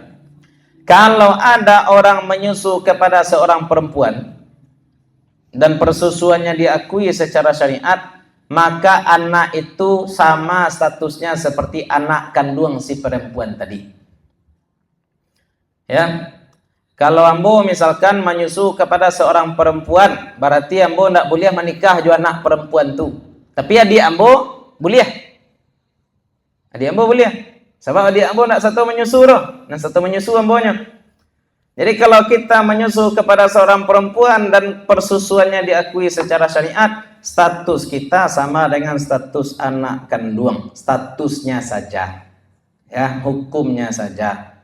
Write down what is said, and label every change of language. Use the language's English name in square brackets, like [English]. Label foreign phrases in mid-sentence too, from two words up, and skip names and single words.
[Indonesian] Kalau ada orang menyusu kepada seorang perempuan dan persusuannya diakui secara syariat, maka anak itu sama statusnya seperti anak kandung si perempuan tadi. Ya. Kalau ambo misalkan menyusu kepada seorang perempuan, berarti ambo tidak boleh menikah jo anak perempuan tu. Tapi adik ambo boleh. Adik ambo boleh. [Minangkabau] Sebab adik ambo nak satu menyusu roh, nak satu menyusu ambonya. [Indonesian] Jadi kalau kita menyusu kepada seorang perempuan dan persusuannya diakui secara syariat, status kita sama dengan status anak kandung, statusnya saja. Ya, hukumnya saja.